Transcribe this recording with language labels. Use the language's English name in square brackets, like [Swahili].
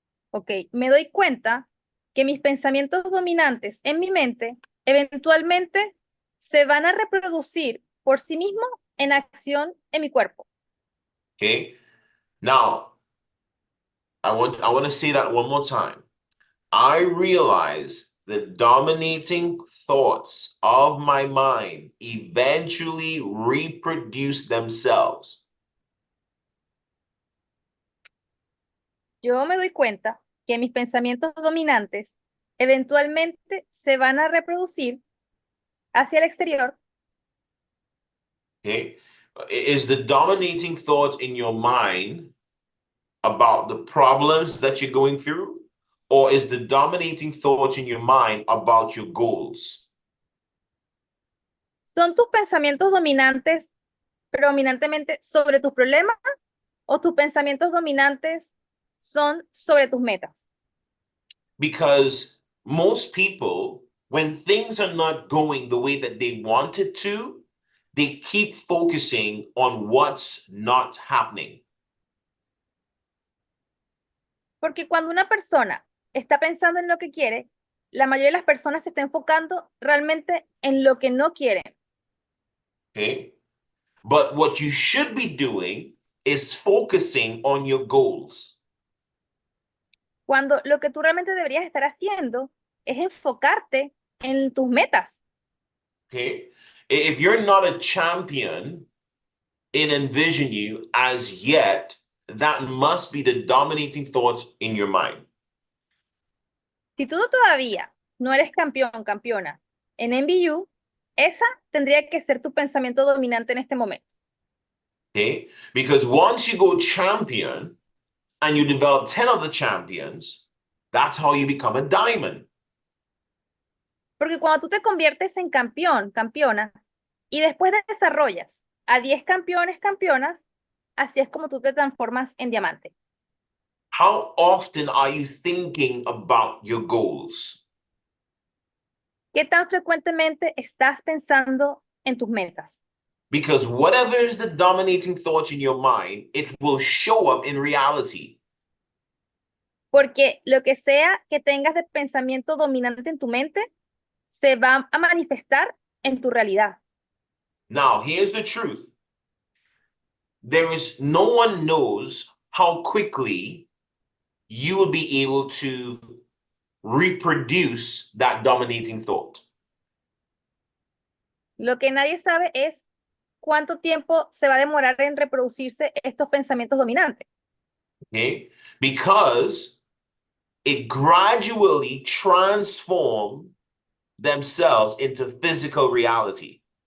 [Spanish] ok, me doy cuenta que mis pensamientos dominantes en mi mente eventualmente se van a reproducir por sí mismos en acción en mi cuerpo. [English] Okay. Now, I want to say that one more time. I realize the dominating thoughts of my mind eventually reproduce themselves. [Spanish] Yo me doy cuenta que mis pensamientos dominantes eventualmente se van a reproducir hacia el exterior. [English] Okay. Is the dominating thought in your mind about the problems that you're going through? Or is the dominating thought in your mind about your goals? [Spanish] ¿Son tus pensamientos dominantes predominantemente sobre tus problemas o tus pensamientos dominantes son sobre tus metas? [English] Because most people, when things are not going the way that they want it to, they keep focusing on what's not happening. [Spanish] Porque cuando una persona está pensando en lo que quiere, la mayoría de las personas se está enfocando realmente en lo que no quieren. [English] Okay. But what you should be doing is focusing on your goals. [Spanish] Cuando lo que tú realmente deberías estar haciendo es enfocarte en tus metas. [English] Okay. If you're not a champion in envision you as yet, that must be the dominating thought in your mind. [Spanish] Si tú todavía no eres campeón, campeona en MBU, esa tendría que ser tu pensamiento dominante en este momento. [English] Okay. Because once you go champion and you develop 10 other champions, that's how you become a diamond. [Spanish] Porque cuando tú te conviertes en campeón, campeona, y después desarrollas a 10 campeones, campeonas, así es como tú te transformas en diamante. [English] How often are you thinking about your goals? [Spanish] ¿Qué tan frecuentemente estás pensando en tus metas? [English] Because whatever is the dominating thought in your mind, it will show up in reality. [Spanish] Porque lo que sea que tengas de pensamiento dominante en tu mente, se va a manifestar en tu realidad. [English] Now, here's the truth. There is no one knows how quickly you will be able to reproduce that dominating thought. [Spanish] Lo que nadie sabe es cuánto tiempo se va a demorar en reproducirse estos pensamientos dominantes. [English] Okay? Because it gradually transforms themselves into physical reality.